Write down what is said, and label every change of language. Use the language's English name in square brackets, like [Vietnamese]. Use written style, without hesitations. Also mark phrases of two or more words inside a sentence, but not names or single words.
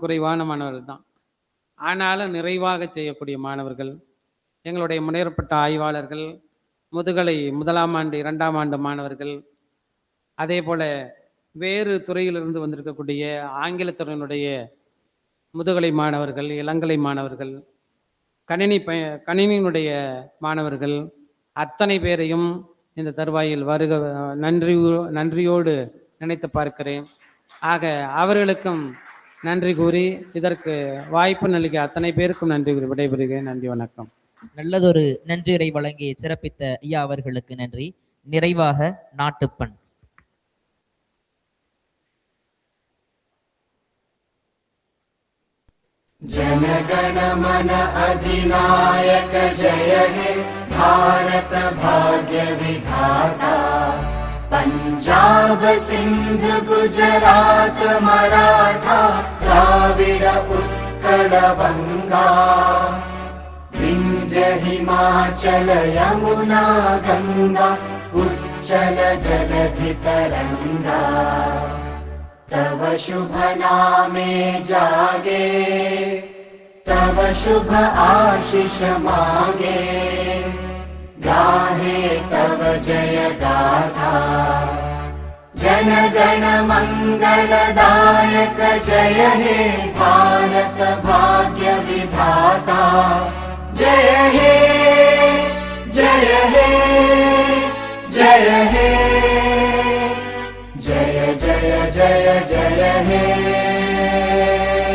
[Tamil] குறைவான மாணவர்கள் தான், ஆனாலும் நிறைவாக செய்யக்கூடிய மாணவர்கள் எங்களுடைய முனையற்பட்ட ஆய்வாளர்கள், முதுகலை 1ஆம் ஆண்டு 2ஆம் ஆண்டு மாணவர்கள், அதே போல வேறு துறையிலிருந்து வந்திருக்கக்கூடிய ஆங்கிலத்துறையினுடைய முதுகலை மாணவர்கள், இளங்கலை மாணவர்கள், கணினியினுடைய மாணவர்கள், அத்தனை பேரையும் இந்த தருவாயில் நன்றியோடு நினைத்து பார்க்கிறேன். ஆக அவர்களுக்கும் நன்றி கூறி இதற்கு வாய்ப்பு நல்கிய அத்தனை பேருக்கும் நன்றி கூறி விடைபெறுகிறேன். நன்றி, வணக்கம். நல்லதொரு நன்றியுரை வழங்கி சிறப்பித்த ஐயா அவர்களுக்கு நன்றி. நிறைவாக நாட்டுப்பண். [Bangla] জনগণ মন অধিনায়ক জয় হে ভারত ভাগ্য বিধাতা, পঞ্জাব সিন্ধ গুজরাত মরাঠা দ্রাবিড় উৎকল বঙ্গ, বিন্ধ্য হিমাচল যমুনা গঙ্গা উচ্ছল জলধি তরঙ্গ, তব শুভ নামে জাগে, তব শুভ আশিস মাগে, গাহে তব জয় গাথা। জন গণ মঙ্গলদায়ক জয় হে ভারত ভাগ্য বিধাতা, জয় হে জয় হে জয় হে জয় জয় জয় জয় হে।